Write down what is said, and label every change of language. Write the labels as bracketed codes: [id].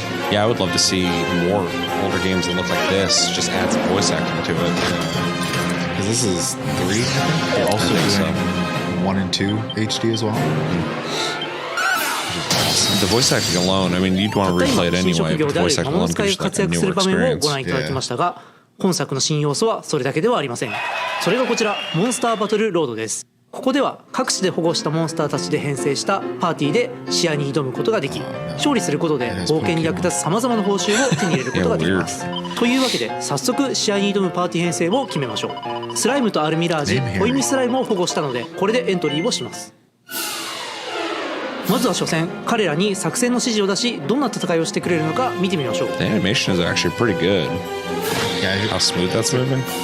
[en] Yeah, I would love to see more older games that look like this. Just add some voice acting to it. Because this is 3, I think. They're also doing 1 and 2 HD as well. The voice acting alone, I mean, you'd want to replay it anyway, but voice acting alone gives you like a newer experience. [ja] 本作の新要素はそれだけではありません。それがこちら、モンスターバトルロードです。ここでは各地で保護したモンスターたちで編成したパーティーで試合に挑むことができ、勝利することで冒険に役立つ様々な報酬を手に入れることができます。というわけで早速試合に挑むパーティー編成を決めましょう。スライムとアルミラージ、ホイミスライムを保護したのでこれでエントリーをします。まずは初戦、彼らに作戦の指示を出し、どんな戦いをしてくれるのか見てみましょう。 [en] The animation is actually pretty good. How smooth that's moving.